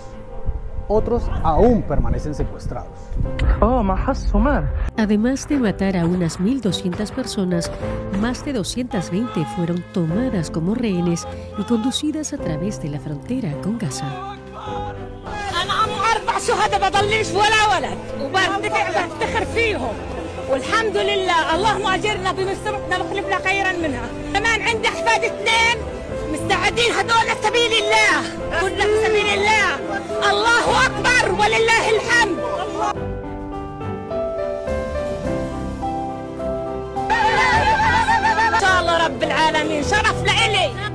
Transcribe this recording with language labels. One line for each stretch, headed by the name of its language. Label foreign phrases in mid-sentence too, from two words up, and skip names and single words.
Spanish: Otros aún permanecen secuestrados. Además de matar a unas 1.200 personas, más de 220 fueron tomadas como rehenes y conducidas a través de la frontera con Gaza.
Arabic: هذا بضليش ولا ولد وبفتخر فيهم والحمد لله. اللهم اجرنا بمصيبتنا واخلفنا خيرا منها. كمان عندي احفاد 2 مستعدين هدول لسبيل الله، كلنا في سبيل الله. الله اكبر ولله الحمد. ان شاء الله رب العالمين، شرف لإلي.